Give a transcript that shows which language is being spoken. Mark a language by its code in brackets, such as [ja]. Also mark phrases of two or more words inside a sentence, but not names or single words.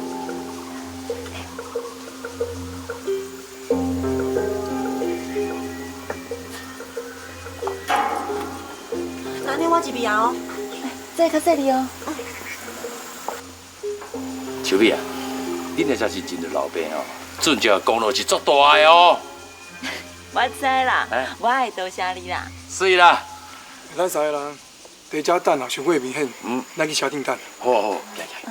[nan] 那你我入去啊哦。这较细腻哦。秋美啊，恁个才是真个老爸哦，准正功劳是足大的哦。我知啦，我会多谢你啦。是啦。咱3个人在遮等啊，伤过明显。咱去车顶等。好，来。